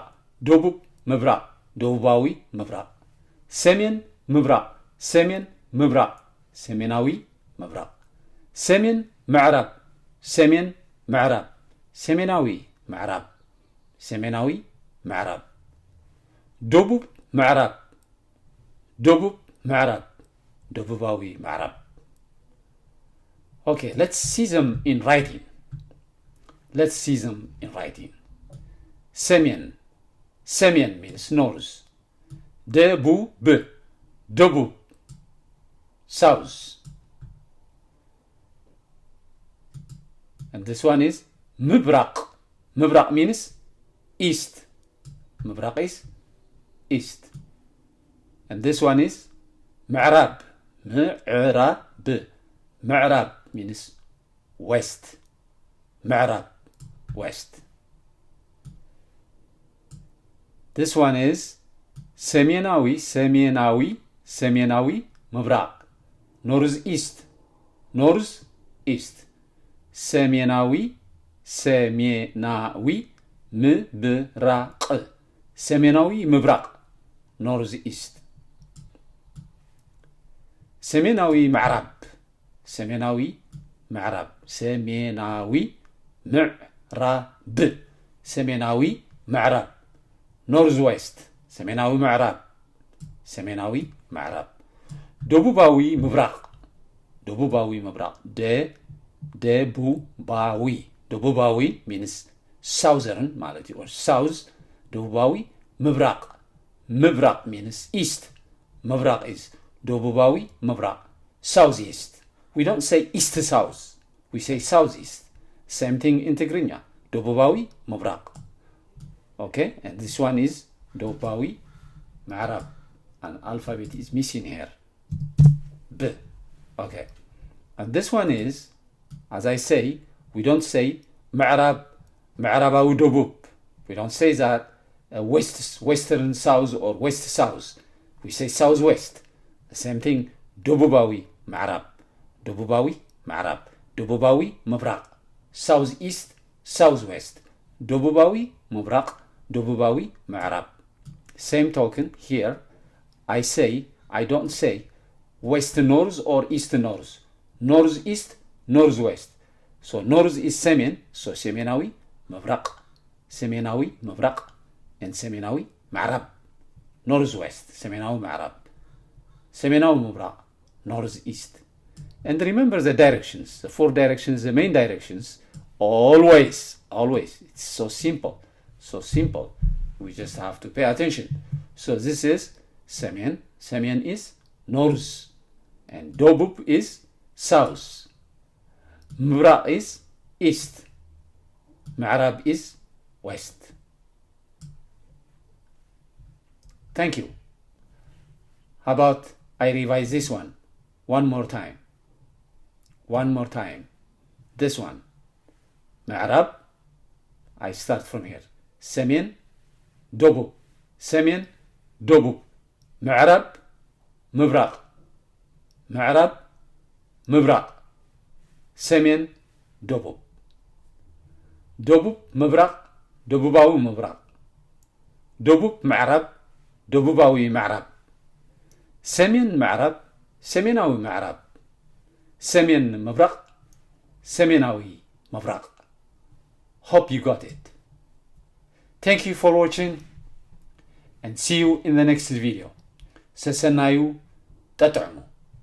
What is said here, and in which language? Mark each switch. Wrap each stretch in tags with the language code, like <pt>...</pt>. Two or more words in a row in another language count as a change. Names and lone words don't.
<ti>ደቡብ ምብራቅ ደቡባዊ ምብራቅ ሰሜን ምብራቅ ሰሜን ምብራቅ ሰሜናዊ ምብራቅ ሰሜን ምዕራብ ሰሜን ምዕራብ ሰሜናዊ ምዕራብ ሰሜናዊ ምዕራብ ደቡብ ምዕራብ ደቡብ ምዕራብ ደቡባዊ ምዕራብ.</ti> <en>Okay, let's see them in writing. Let's see them in writing.</en> <ti>ሰሜን ሰሜን</ti> <en>means north.</en> <ti>ደቡብ ደቡብ south.</ti> <en>And this one is ምብራቅ. ምብራቅ means east. ምብራቅ is east. And this one is ምዕራብ.</en> <ti>ምዕራብ. ምዕራብ</ti> <en>means west.</en> <ti>ምዕራብ</ti> <en>west. This one is</en> <ti>ሰሜናዊ ሰሜናዊ ሰሜናዊ ምብራቅ.</ti> <en>north east. north east.</en> <ti>ሰሜናዊ ሰሜናዊ ምብራቅ ሰሜናዊ ምብራቅ</ti> <en>north east.</en> <ti>ሰሜናዊ ምዕራብ ሰሜናዊ ምዕራብ ሰሜናዊ ምዕራብ ሰሜናዊ ምዕራብ</ti> <en>north west</en> <ti>ሰሜናዊ ምዕራብ ሰሜናዊ ምዕራብ ደቡባዊ ምብራቅ ደቡባዊ ምብራቅ ደቡባዊ ደቡባዊ</ti> <en>means southern</en> <ti>ማለት</ti> <en>or south.</en> <ti>ደቡባዊ ምብራቅ ምብራቅ</ti> <en>means east.</en> <ti>ምብራቅ is ደቡባዊ ምብራቅ southeast.</ti> <en>We don't say east south, we say southeast. Same thing in</en> <ti>ትግርኛ ደቡባዊ ምብራቅ.</ti> <en>Okay, and this one is</en> <ti>ደቡባዊ ምዕራብ.</ti> <en>An alphabet is missing here. B. Okay, and this one is, as I say, we don't say</en> <ti>ምዕራብ ምዕራባዊ ደቡብ.</ti> <en>We don't say that western south or west south. We say southwest. The same thing</en> <ti>ደቡባዊ ምዕራብ ደቡባዊ ምዕራብ ደቡባዊ ምብራቅ</ti> <en>south east south west</en> <ti>ደቡባዊ ምብራቅ ደቡባዊ ምዕራብ</ti> <en>same token here I don't say west north or east north north east north west so north is ሰሜን so ሰሜናዊ</en> <ti>ምብራቅ ሰሜናዊ ምብራቅ and ሰሜናዊ ምዕራብ</ti> <en>north west</en> <ti>ሰሜናዊ ምዕራብ ሰሜናዊ ምብራቅ</ti> <en>north east and remember the directions the 4 directions the main directions always it's so simple we just have to pay attention so this is ሰሜን is north and ደቡብ is south ምብራቅ is east ምዕራብ is west thank you how about I revise this one more time this one ምዕራብ I start from here</en> <ti>ሰሜን ደቡብ ሰሜን ደቡብ ምዕራብ ምብራቅ ምዕራብ ምብራቅ ሰሜን ደቡብ ደቡብ ምብራቅ ደቡባዊ ምብራቅ ደቡብ ምዕራብ ደቡባዊ ምዕራብ ሰሜን ምዕራብ ሰሜናዊ ምዕራብ ሰሜን ምብራቅ ሰሜናዊ ምብራቅ</ti> <en>hope you got it thank you for watching and see you in the next video</en> <ti>ሰሰናዩ ጠጥዕሙ</ti>